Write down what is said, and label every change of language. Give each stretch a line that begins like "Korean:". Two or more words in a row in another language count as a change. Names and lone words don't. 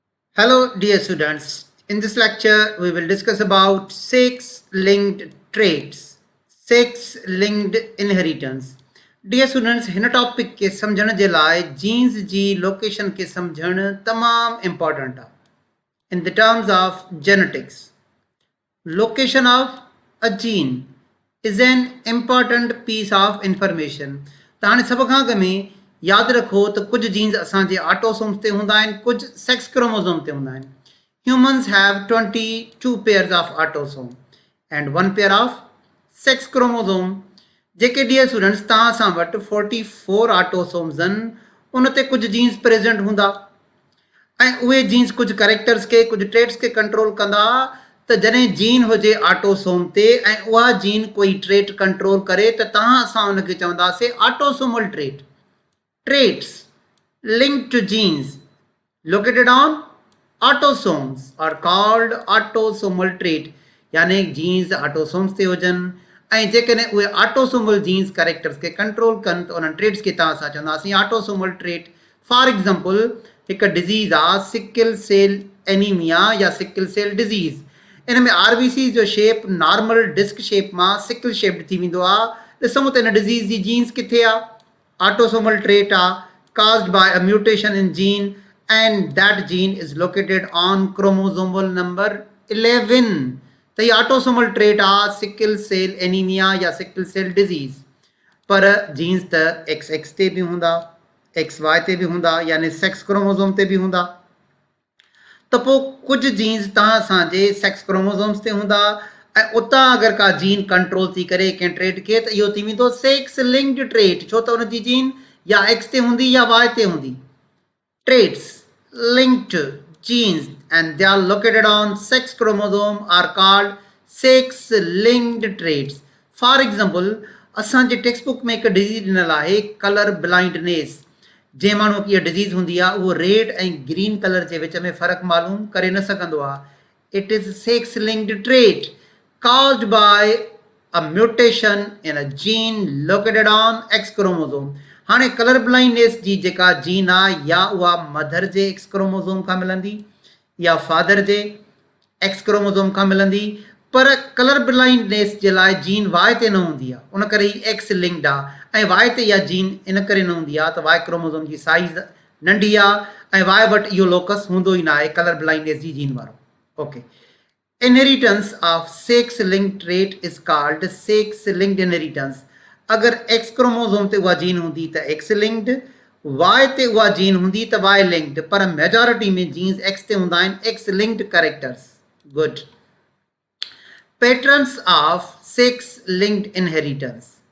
English: Hello, dear students. In this lecture, we will discuss about six linked traits, six linked inheritance. Dear students,
Sindhi: हिन टॉपिक के समझण जे लाइ जीन्स जी लोकेशन के समझण तमाम इम्पोर्टेंट आहे.
English: In the terms of genetics, location of a gene is an important piece of information.
Sindhi: त हाणे सभ खां अॻ में यादि रखो त कुझु जीन्स असांजे ऑटोसोम्स ते हूंदा आहिनि, कुझु
English: sex chromosome
Sindhi: ते हूंदा आहिनि.
English: Humans have 22 pairs of autosome and 1 pair of sex chromosome.
Sindhi: जेके
English: dear students
Sindhi: तव्हां सां वटि 44 ऑटोसोम्स आहिनि, उन ते कुझु जीन्स प्रेज़ेंट हूंदा ऐं उहे जीन्स कुझु करेक्टर्स खे, कुझु ट्रेट्स खे कंट्रोल कंदा. त जॾहिं जीन हुजे ऑटोसोम ते ऐं उहा जीन कोई ट्रेट कंट्रोल करे त असां उनखे चवंदासीं
English: autosomal trait. Traits linked to genes located on autosomes are called autosomal trait.
Sindhi: यानी जीन्स ऑटोसोम्स ते हुजनि ऐं जेकॾहिं उहे
English: autosomal genes characters
Sindhi: खे कंट्रोल कनि त उन्हनि ट्रेट्स खे असां चवंदासीं
English: autosomal trait. for example,
Sindhi: हिकु डिज़ीज़ आहे
English: sickle cell anemia
Sindhi: या
English: sickle cell disease.
Sindhi: इन में आरबीसी जो शेप
English: normal disc shape
Sindhi: मां
English: sickle shaped
Sindhi: थी वेंदो आहे. ॾिसूं त इन डिज़ीज़ जी जीन्स किथे आहे.
English: Autosomal trait are caused by a mutation in gene and that gene is located on chromosomal number 11.
Hindi: तो ये
English: autosomal trait are sickle cell anemia या sickle cell disease.
Sindhi: पर जीन्स त XX ते भी हूंदा, XY ते भी हूंदा, यानी
English: sex chromosome
Sindhi: ते भी हूंदा. त पोइ कुझु जीन्स तव्हां असांजे
English: sex chromosomes
Sindhi: ते हूंदा ऐं उतां अगरि का जीन कंट्रोल थी करे कंहिं ट्रेट खे त इहो थी वेंदो
English: sex linked trait.
Sindhi: छो त उनजी जीन या एक्स ते हूंदी या वाई ते हूंदी.
English: ट्रेट्स linked genes and they are located on sex chromosome are called sex linked traits. For example,
Sindhi: असांजे
English: text book
Sindhi: में हिकु डिज़ीज़ ॾिनल आहे
English: colour blindness.
Sindhi: जंहिं माण्हू खे इहा डिज़ीज़ हूंदी आहे उहो रेड ऐं
English: green colour
Sindhi: जे विच में फ़र्क़ु मालूम करे न सघंदो आहे.
English: It is sex linked trait caused by a mutation in a gene located on X chromosome.
Sindhi: हाणे
English: colour blindness
Sindhi: जी जेका जीन आहे या उहा मदर जे
English: X chromosome
Sindhi: खां मिलंदी या फादर जे
English: X chromosome
Sindhi: खां मिलंदी. पर
English: colour blindness
Sindhi: जे लाइ जीन वाई ते न हूंदी आहे, उन करे ही
English: X linked
Sindhi: आहे. ऐं वाई ते इहा जीन इन करे न हूंदी आहे त
English: Y chromosome
Sindhi: जी साइज़ नंढी आहे ऐं वाई वटि इहो लोकस हूंदो ई न आहे
English: colour blindness
Sindhi: जी जीन वारो.
English: ओके, inheritance of sex linked trait is called sex linked inheritance.
Sindhi: अगर
English: X chromosome
Sindhi: ते उहा जीन हूंदी त
English: X linked,
Sindhi: Y ते उहा जीन हूंदी त
English: Y linked.
Sindhi: पर मेजॉरिटी में जीन्स X ते हूंदा आहिनि
English: X linked characters. Good. Patterns of sex linked inheritance.